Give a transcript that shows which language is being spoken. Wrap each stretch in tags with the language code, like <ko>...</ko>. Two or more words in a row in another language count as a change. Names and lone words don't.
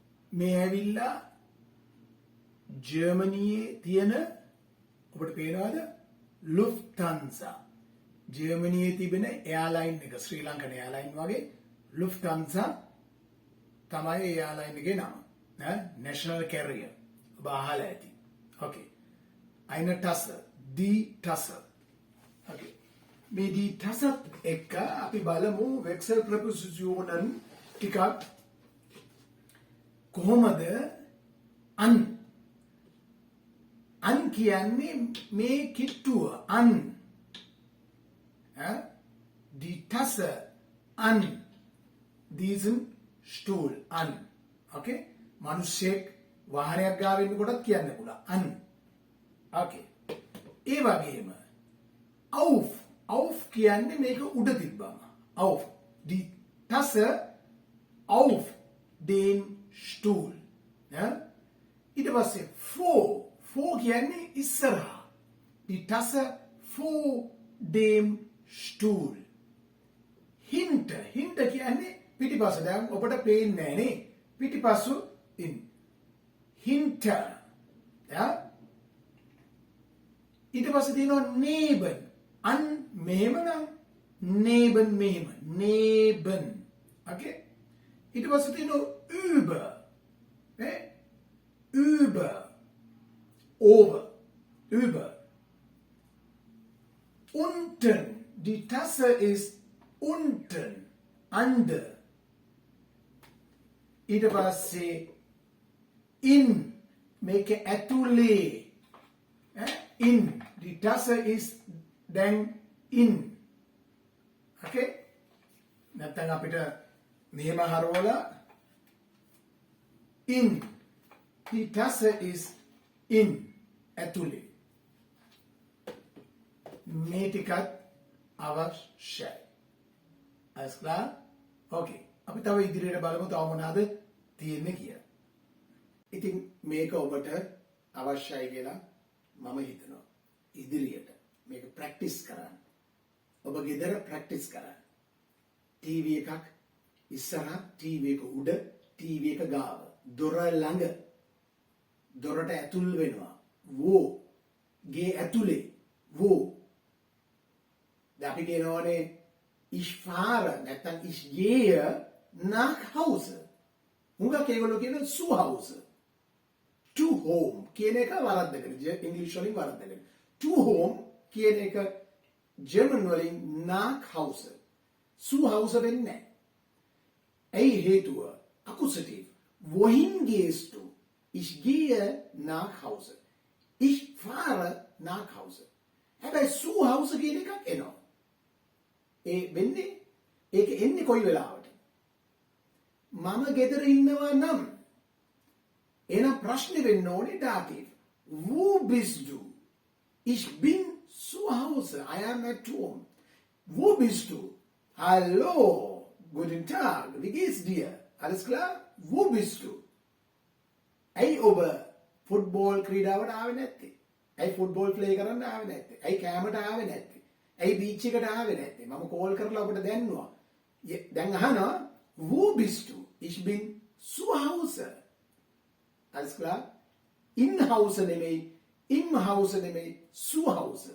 <si>මේ ඇවිල්ලා ජර්මනියේ තියෙන ඔබට පේනවාද ලුෆ්ටන්සා ජර්මනියේ තිබෙන එයාලයින් එක ශ්‍රී ලංකන් එයාලයින් වගේ ලුෆ්ටන්සා තමයි එයාලයින් එකේ නම</si> <en>national carrier</en> <si>ඔබ අහලා ඇති okay</si> <de>eine Tasse die Tasse</de> <si>okay මේ</si> <de>die Tasse</de> <si>එක අපි බලමු වෙක්සල් ප්‍රපොසිෂන්න් ටිකක් කොහොමද අන් කියන්නේ මේ කිට්ටුව අන්</si> <de>die Tasse an diesen Stuhl an</de> <si>okay මිනිස්සෙක් වාහනයක් ගාව ඉන්නකොටත් කියන්න පුළුවන් අන් okay ඒ වගේම auf කියන්නේ මේක උඩ තිබ්බම</si> <de>auf die Tasse auf den Stuhl</de> <si>ඊට පස්සේ vor කියන්නේ ඉස්සරහා</si> <de>die Tasse vor dem Stuhl</de> <si>hinter කියන්නේ පිටිපස්ස දැන් ඔබට පේන්නේ නැහැ නේ පිටිපස්සු</si> <de>in hinter</de> <si>ඊට පස්සේ තියෙනවා</si> <de>neben an</de> <si>මෙහෙම නම් neben okay ඊට පස්සේ තියෙනවා</si> <de>über über unten die Tasse ist unten</de> <si>under ඊට පස්සේ in මේක ඇතුලේ</si> <de>in die Tasse ist</de> <si>then in okay නැත්නම් අපිට මෙහෙම හරවලා</si> <de>in die Tasse ist in</de> <si>ඇතුලේ මේ ටිකත් අවශ්‍යයි</si> <de>alles klar</de> <si>okay අපි තව ඉදිරියට බලමු තව මොනවාද තියෙන්නේ කියලා ඉතින් මේක ඔබට අවශ්‍යයි කියලා මම හිතනවා ඉදිරියට මේක ප්‍රැක්ටිස් කරන්න ඔබ ගෙදර ප්‍රැක්ටිස් කරන්න ටීවී එකක් ඉස්සරහ ටීවී එක උඩ ටීවී එක ගාව දොර ළඟ දොරට ඇතුල් වෙනවා වෝ ගේ ඇතුලේ වෝ දැන් අපි කියනවානේ</si> <de>ich fahre</de> <si>නැත්නම්</si> <de>ich gehe nach Hause උංගා කේගොල්ලෝ</de> <si>කියන</si> <de>zu Hause</de> <en>to home</en> <si>කියන එක වරද්දගෙන ඉංග්‍රීසි වලින් වරද්දගෙන</si> <en>to home</en> <si>කියන එක ජර්මන් වලින්</si> <de>nach Hause zu Hause</de> <si>වෙන්නේ නැහැ ඒ හේතුව</si> <de>akkusativ wohin gehst du ich gehe nach Hause</de> <si>ich fahre nach Hause හැබැයි</si> <de>zu Hause</de> <si>කියන එකක් එනවා ඒ වෙන්නේ ඒක එන්නේ කොයි වෙලාවට මම ගෙදර ඉන්නවා නම් එහෙනම් ප්‍රශ්නේ වෙන්න ඕනේ</si> <de>dativ wo bist du ich bin zu Hause</de> <en>I am at home</en> <de>wo bist du hallo guten Tag wie geht's dir alles klar wo bist du</de> <si>ඇයි ඔබ ෆුට්බෝල් ක්‍රීඩාවට ආවේ නැත්තේ ඇයි</si> <en>football play</en> <si>කරන්න ආවේ නැත්තේ ඇයි කැමරට ආවේ නැත්තේ ඇයි බීච් එකට ආවේ නැත්තේ මම කෝල් කරලා ඔබට දැන්නුවා දැන් අහනවා</si> <de>wo bist du ich bin zu Hause alles klar in Hause නෙමෙයි im Hause නෙමෙයි zu Hause</de>